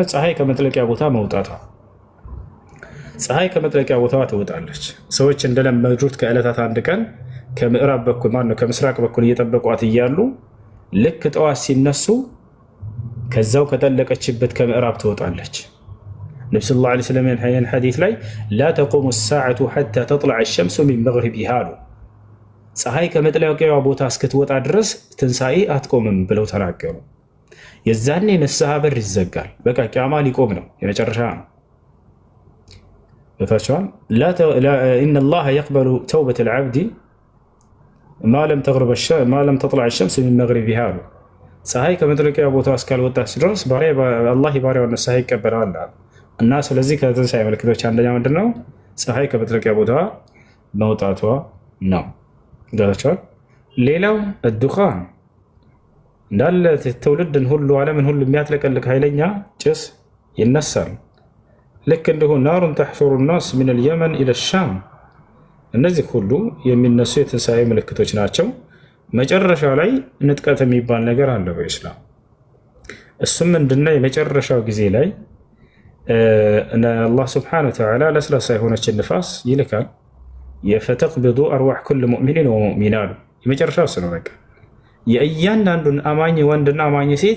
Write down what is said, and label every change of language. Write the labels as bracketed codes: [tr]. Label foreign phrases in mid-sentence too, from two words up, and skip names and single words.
[am] ፀሐይ ከመጥለቂያ ቦታ መውጣቷ። ፀሐይ ከመጥለቂያ ቦታዋ ትወጣለች። ሰዎች እንደለመዱት ከዕለታት አንድ ቀን ከምዕራብ በኩል ከምስራቅ በኩል እየጠበቋት እያሉ ልክ ጠዋት ሲነሱ ከዛው ከጠለቀችበት ከምዕራብ ትወጣለች። ነቢ [ar] صلى الله عليه وسلم [am] ይህን ሐዲስ ላይ [ar] لا تقوم الساعة حتى تطلع الشمس من مغربها [am] አሉ። ፀሐይ ከመጥለቂያዋ ቦታ እስክትወጣ ድረስ ትንሣኤ አትቆምም ብለው ተናገሩ። የዛኔ ንስሐ በር ይዘጋል። በቃ ቂያማ ሊቆም ነው፣ የመጨረሻ ነው። በታቻን [ar] إن الله يقبل توبة العبد ما لم تطلع الشمس من مغربها [am] ፀሐይ ከመጥለቂያ ቦታ እስካልወጣች ድረስ አላህ ባሪያውን ንስሐ ይቀበላል እና ስለዚህ ከትንሣኤ ምልክቶች አንደኛ ምንድነው? ፀሐይ ከመጥለቂያ ቦታ መውጣቷ ነው። ዳቻል ሌላው الدخان እንዳለ ትውልድን ሁሉ ዓለምን ሁሉ የሚያጥለቀልቅ ኃይለኛ ጭስ ይነሳል። ልክ እንደሆነ [ar] نار تحشر الناس من اليمن الى الشام [am] እነዚህ ሁሉ የሚነሱ የትንሣኤ ምልክቶች ናቸው። መጨረሻ ላይ ንጥቀት የሚባል ነገር አለ በኢስላም። እሱም ምንድነው? የመጨረሻው ጊዜ ላይ አላህ [ar] سبحانه وتعالى [am] ለስላሳ የሆነችን ንፋስ ይልካል። [ar] فتقبض أرواح كل مؤمنين ومؤمنات [am] የመጨረሻው ነው። በቃ የእያንዳንዱን አማኝ ወንድና አማኝ ሴት